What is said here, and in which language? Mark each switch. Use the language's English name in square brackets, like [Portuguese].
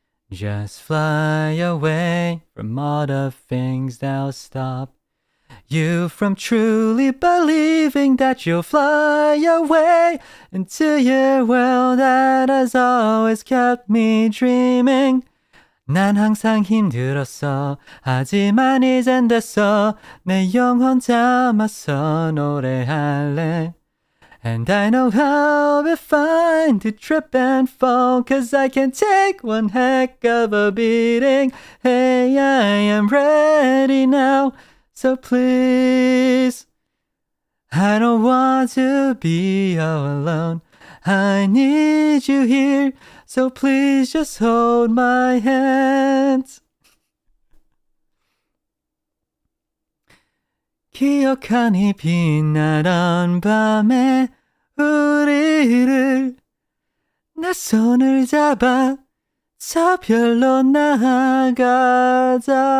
[English] Just fly away from all the things that'll stop you from truly believing that you'll fly away into your world that has always kept me dreaming. [Korean] 난 항상 힘들었어. 하지만 이젠 됐어. 내 영혼 담아서 노래할래. [English] And I know how it's fine to trip and fall, 'cause I can take one heck of a beating. Hey, I am ready now, so please I don't want to be all alone. I need you here, so please just hold my hand. [Korean] 기억하니 빛나던 밤에 우리를 내 손을 잡아 저 별로 나가자.